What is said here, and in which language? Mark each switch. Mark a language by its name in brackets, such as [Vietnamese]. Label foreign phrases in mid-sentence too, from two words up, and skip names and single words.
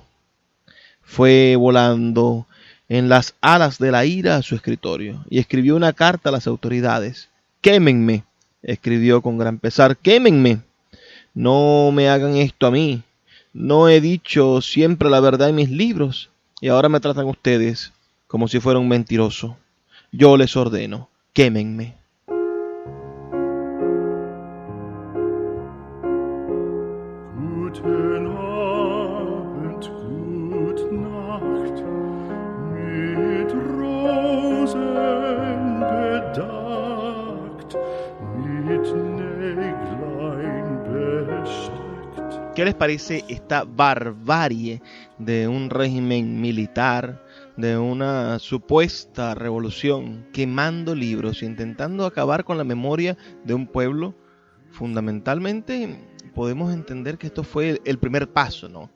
[Spanish] Fue volando en las alas de la ira a su escritorio y escribió una carta a las autoridades. «Quémenme», escribió con gran pesar, «quémenme. No me hagan esto a mí. No he dicho siempre la verdad en mis libros y ahora me tratan ustedes como si fuera un mentiroso. Yo les ordeno, quémenme». [German] Guten Abend, gute Nacht, mit Rosen bedeckt, mit Näglein besteckt. [Spanish] ¿Qué les parece esta barbarie de un régimen militar, de una supuesta revolución, quemando libros, intentando acabar con la memoria de un pueblo? Fundamentalmente podemos entender que esto fue el primer paso, ¿no?